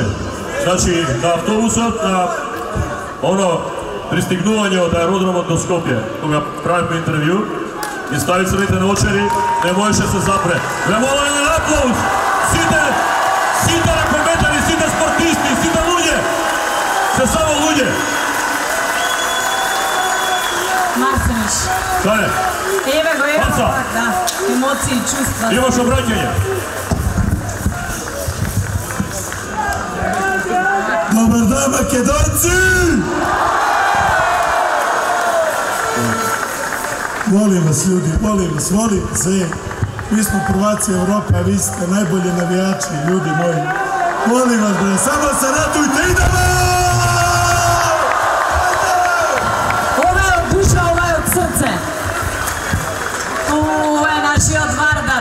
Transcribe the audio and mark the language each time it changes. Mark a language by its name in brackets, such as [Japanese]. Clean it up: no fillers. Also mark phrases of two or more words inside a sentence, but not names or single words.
[Macedonian] Значи, на автобусот, на пристигнување од аеродромот до Скопје, кога правихме интервју, и стави црвите наочари, не можеше се запре. Ве молам еден аплауз! Сите ракометари, сите спортисти, сите луѓе! Се само луѓе! Марсевич. [Serbian] Šta je? [Macedonian] Еве го, ево Маца. пак, да. Емоции, чувства. Имаш обраќање? [Serbian] Dobar dan, Makedonci! Volim vas ljudi, volim sve. Mi smo prvaci Evrope, a vi ste najbolji navijači, ljudi moji. Volim vas bre, samo se ratujte, idemo! [Macedonian] Ова е од душа, ова е од срце. Ова е нашиот Вардар.